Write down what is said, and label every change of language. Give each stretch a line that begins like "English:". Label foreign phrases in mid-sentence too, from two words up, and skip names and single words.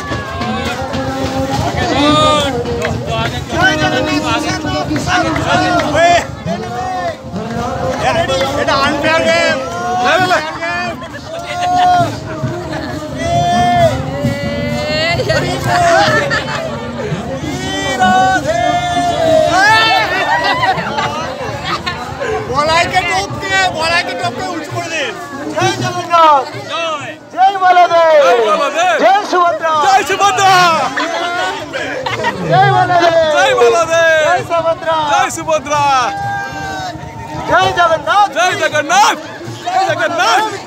Bangla: এটা
English: unfair game
Bangla: বলাই কে টপকে উঁচু করে দিন
Hindi: जय जगन्नाथ जय बलदेव जय सुभद्रा
Bangla: জয় সুভদ্রা
Hindi: जय बलदेव
Bangla: জয় বলদেব
Hindi: जय सुभद्रा
Bangla: জয় সুভদ্রা
Hindi: जय जगन्नाथ
Bangla: জয় জগন্নাথ জয় জগন্নাথ